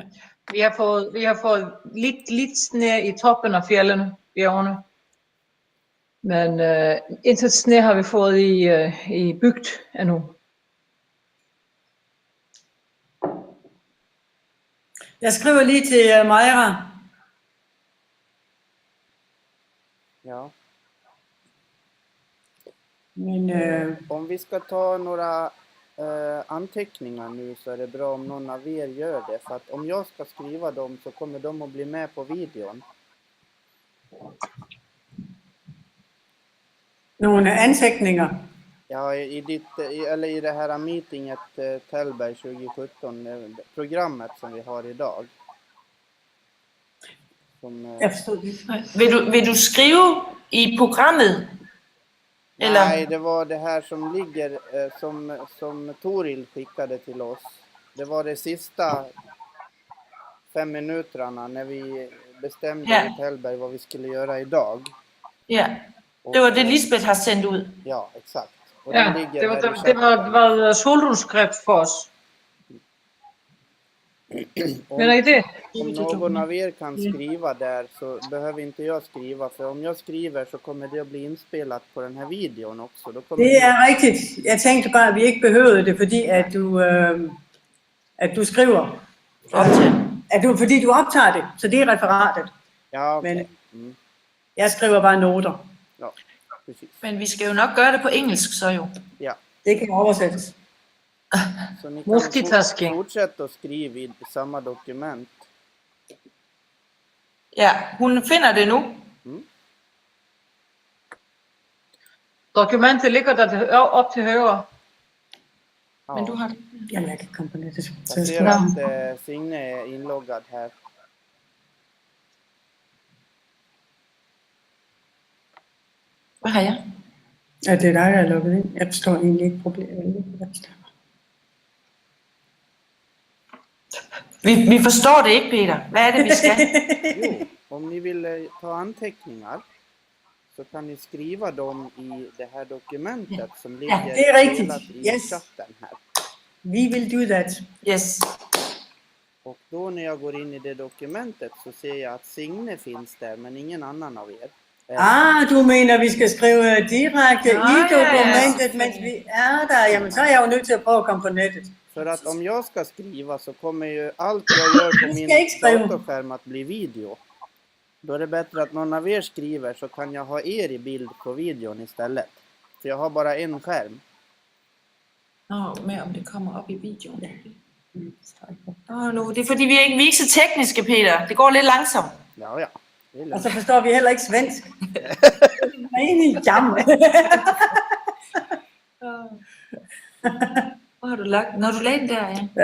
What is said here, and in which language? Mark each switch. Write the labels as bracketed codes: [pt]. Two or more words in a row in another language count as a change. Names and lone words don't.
[da] Vi har fået lidt sne i toppen af fjellene, bjergene. Men intet sne har vi fået i bygd endnu. Jeg skriver lige til Maja. Ja. Men, [sv] om vi ska ta några anteckningar nu så är det bra om någon av er gör det. För att om jag ska skriva dem så kommer de att bli med på videon. [da] Nogle anteckningar? Ja, i det här meetinget Tällberg 2017, programmet som vi har idag. Jeg forstod det. Vil du skrive i programmet? Eller? [sv] Nej, det var det här som ligger som Toril skickade till oss. Det var det sista 5 minuterna när vi bestämde i Tällberg vad vi skulle göra idag. [da] Ja, det var det Lisbeth har sendt ud. [sv] Ja, exakt. Och ja, det var solrosskrift för oss. Men är det? Om någon av er kan skriva där så behöver inte jag skriva. För om jag skriver så kommer det att bli inspelat på den här videon också. Då kommer det är rigtigt. Jag tänkte bara att vi inte behövde det [da] fordi at du skriver. Fordi du optager det. Så det är referatet. Ja, okay. Men jeg skriver bare noter. [sv] Ja, precis. [da] Men vi skal jo nok gøre det på engelsk så jo. Ja. Det kan oversættes. [sv] Så ni kan fortsætte at skrive i samma dokument. [da] Ja, hun finder det nu. Dokumentet ligger der op til højre. Ja. Men du har det. Jamen, jeg kan komme på nettet. [sv] Jag ser att Signe är inloggad här. [da] Hvad har jeg? Ja, det er dig, der er logget ind. Jeg forstår egentlig ikke problemet. Vi forstår det ikke, Peter. Hvad er det, vi skal? Jo, [sv] om ni vill ta anteckningar så kan ni skriva dem i det här dokumentet som ligger det är riktigt. i chatten här. [en] We will do that. Yes. [sv] Och då när jag går in i det dokumentet så ser jag att Signe finns där men ingen annan av er. [da] Du mener, vi skal skrive direkte i dokumentet, mens vi er der. Jamen, så er jeg jo nødt til at prøve at komme på nettet. [sv] För att om jag ska skriva så kommer ju allt jag gör på min datorskärm att bli video. Då är det bättre att någon av er skriver så kan jag ha er i bild på videon istället. För jag har bara en skärm. [da] Med om det kommer op i videoen. Nu, det er fordi vi er ikke så tekniske, Peter. Det går lidt langsomt. Ja. Og så forstår vi heller ikke svensk. Jammer. Hvor har du lagt? Når du lagde den der, ja.